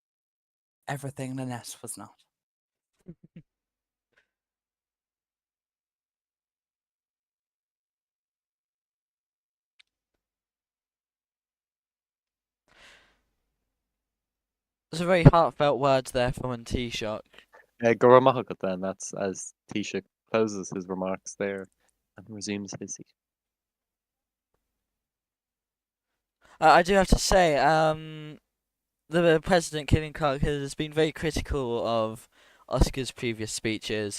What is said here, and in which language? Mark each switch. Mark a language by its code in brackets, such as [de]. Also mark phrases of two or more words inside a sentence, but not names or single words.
[en] Everything Lynette was not. There's a very heartfelt words there from [ga] an Taoiseach. [en] Goramahagat then, that's as Taoiseach closes his remarks there and resumes his seat. I do have to say, the President Killian Clark has been very critical of Oscar's previous speeches.